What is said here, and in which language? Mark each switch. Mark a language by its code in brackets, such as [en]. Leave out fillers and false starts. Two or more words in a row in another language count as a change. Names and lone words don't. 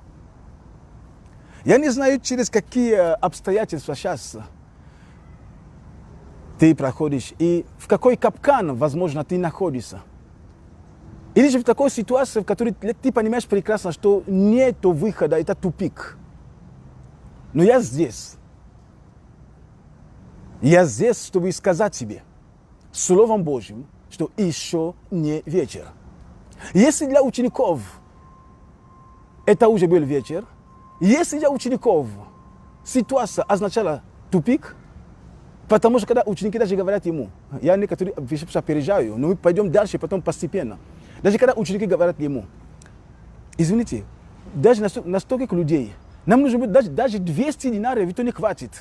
[ru] Я не знаю, через какие обстоятельства сейчас ты проходишь и в какой капкан, возможно, ты находишься. Или же в такой ситуации, в которой ты понимаешь прекрасно, что нет выхода, это тупик. Но я здесь. Я здесь, чтобы сказать тебе, [pl] Słowem Bożym, że jeszcze nie wieczór. Jeśli dla uczniów to już był wieczór, jeśli [ru] для учеников ситуация означала тупик, потому что когда ученики даже говорят ему, я некоторые вещи опережаю, но мы пойдем дальше, потом постепенно. Даже когда ученики говорят ему, извините, даже на столько людей, нам нужно быть даже 200 динаров, это не хватит.